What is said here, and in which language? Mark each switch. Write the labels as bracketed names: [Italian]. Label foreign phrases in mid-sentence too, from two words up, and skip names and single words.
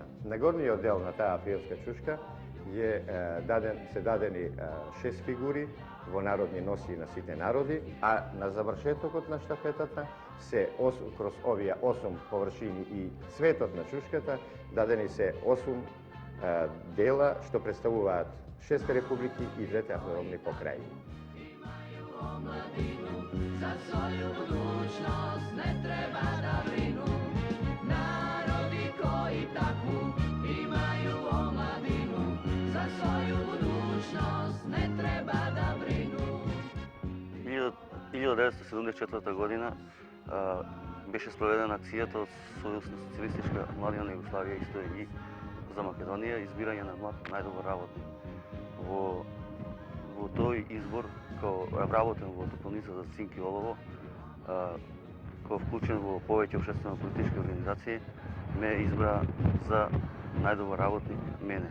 [Macedonian] На горниот дел на таа афионска чушка се дадени 6 фигури во народни носи на сите народи, а на завршетокот на штафетата се кроз овие 8 површини и цветот на чушката дадени се 8 дела што представуваат 6 републики и 2 автономни покрајини. [Serbian] За своју будуćnost ne treba da brinu, narodi koji takvu imaju omladinu, za svoju budućnost ne treba da brinu. [Macedonian] 1974 година беше спроведена акцијата од Социјалистичка младина на Југославија, исто и за Македонија, избирање на млад најдобар работник. Во тој избор, као работен во топилница за цинк и олово, као вклучен во повеќе општествено-политички организации, ме избра за најдобар работник мене.